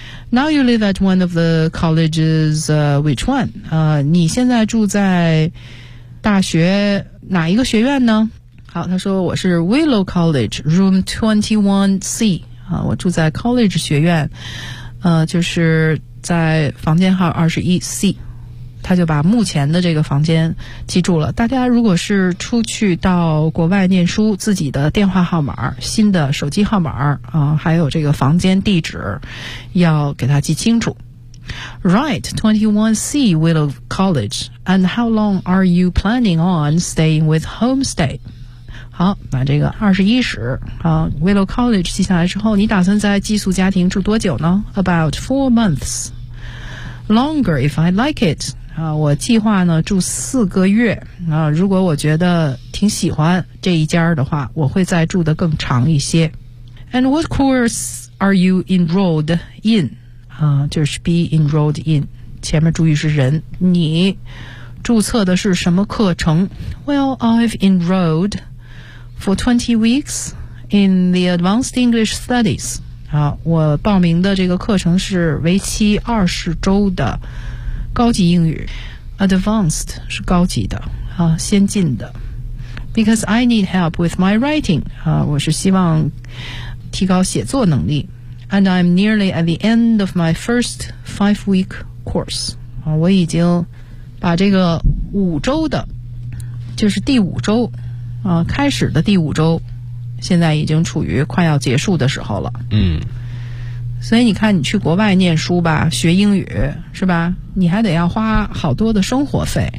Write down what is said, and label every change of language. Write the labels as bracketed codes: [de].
[en] Now you live at one of the colleges， which one？ [zh] 你现在住在大学哪一个学院呢？好，他说我是 Willow College Room 21C。啊，我住在 college 学院，就是在房间号 21C， 他就把目前的这个房间记住了。大家如果是出去到国外念书，自己的电话号码、新的手机号码啊，还有这个房间地址，要给他记清楚。 [en] Right, 21C Willow College. And how long are you planning on staying with homestay? [zh] 好，把这个21室啊 Willow College 记下来之后，你打算在寄宿家庭住多久呢？ [en] About 4 months。 longer if I like it. [zh] 啊，我计划呢住四个月。啊，如果我觉得挺喜欢这一家的话，我会再住得更长一些。 [en] And what course are you enrolled in? [zh] 啊，就是 be enrolled in. 前面注意是人，你注册的是什么课程？ [en] Well, I've enrolled for 20 weeks in the advanced English studies. [zh] 啊，我报名的这个课程是为期20周的高级英语。 Advanced 是高级的，啊，先进的。 [en] Because I need help with my writing. [zh] 啊，我是希望提高写作能力。 [en] And I'm nearly at the end of my first 5-week course. [zh] 啊，我已经把这个五周的，就是第五周，啊，开始的第五周，现在已经处于快要结束的时候了。嗯，所以你看，你去国外念书吧，学英语是吧？你还得要花好多的生活费。